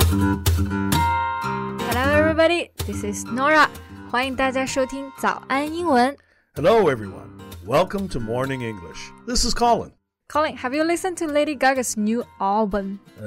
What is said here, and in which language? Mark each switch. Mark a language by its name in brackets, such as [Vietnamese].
[English] Hello everybody, this is Nora. [Chinese] 欢迎大家收听早安英文。 [English] Hello everyone. Welcome to Morning English. This is Colin. Colin, have you listened to Lady Gaga's new album?